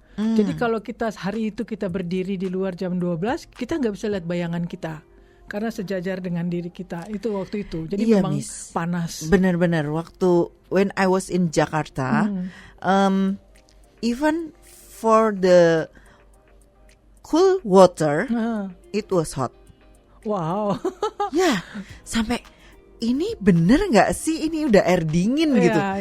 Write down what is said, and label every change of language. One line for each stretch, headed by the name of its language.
Indonesian: Jadi kalau hari itu kita berdiri di luar jam 12, kita nggak bisa lihat bayangan kita. Karena sejajar dengan diri kita itu waktu itu. Jadi memang panas. Benar-benar waktu
English: when I was in Jakarta, even for the cool water, it was hot. Wow.
Indonesian: Ya, sampai ini bener nggak sih ini udah air dingin gitu.